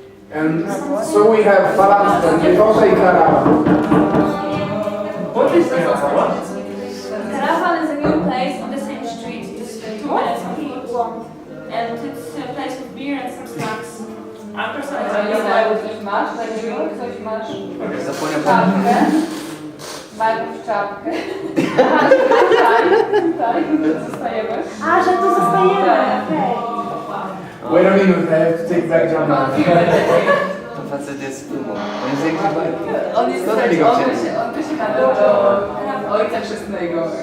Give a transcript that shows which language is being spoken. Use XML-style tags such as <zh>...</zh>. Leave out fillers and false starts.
<en>And so we have Falanster, Nietota and Caravan. What is Caravan? Caravan is a new place on the same street, just 2 minutes on foot. And it's a place with beer and some snacks. I'm personally I would eat much, like</en> <pl>coś masz Zapomniał czapkę, najpierw czapkę. Tutaj, zostajemy. A, że tu zostajemy, okej.</pl> <en>Wait a minute, I have to take back Gianmarco.</en> <pl>To facet jest z filmu. On jest jak najbardziej. On jest Skąd oni go wzięli? on by się nadawał do ojca chrzestnego.</pl>